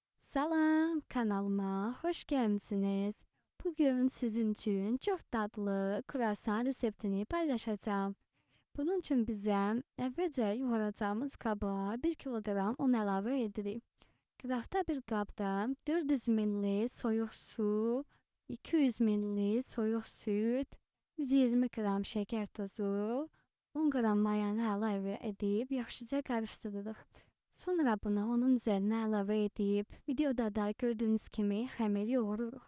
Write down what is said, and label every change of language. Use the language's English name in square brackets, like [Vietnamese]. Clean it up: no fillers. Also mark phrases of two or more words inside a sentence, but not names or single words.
[Turkish] Salam, kanalıma hoş gelmişsiniz. Bugün sizin için çok tatlı kruvasan reseptini paylaşacağım. Bunun için bize evvelce yoğuracağımız kaba 1 kilogram un [Azerbaijani] əlavə edirik. Qıraqda bir qabda 400 ml soyuq su, 200 ml soyuq süd, 120 qram şəkər tozu, 10 qram mayanı əlavə edib yaxşıca qarışdırırıq. Sonra bunu onun üzerine əlavə edib, videoda da gördüğünüz kimi xəmir yoğururuq.